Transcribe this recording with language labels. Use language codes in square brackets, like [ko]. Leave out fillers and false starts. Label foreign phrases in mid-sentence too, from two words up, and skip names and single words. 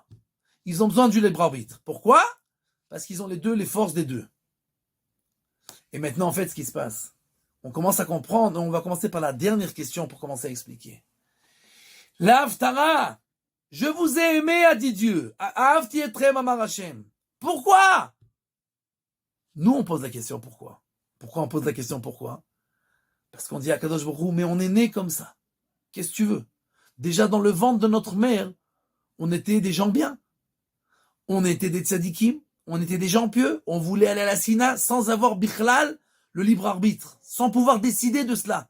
[fr] Ils ont besoin du libre arbitre. Pourquoi? Parce qu'ils ont les forces des deux. Et maintenant, en fait, ce qui se passe, on commence à comprendre, on va commencer par la dernière question pour commencer à expliquer. L'Haftara, je vous ai aimé, a dit Dieu. [he] אהבתי אתכם אמר השם. [fr] Pourquoi? Nous, on pose la question pourquoi. Pourquoi on pose la question pourquoi? Parce qu'on dit à Kadosh Baruch Hu, mais on est né comme ça. Qu'est-ce que tu veux? Déjà dans le ventre de notre mère, on était des gens bien. On était des tzadikim, on était des gens pieux, on voulait aller à la Sina sans avoir bichlal, le libre arbitre, sans pouvoir décider de cela.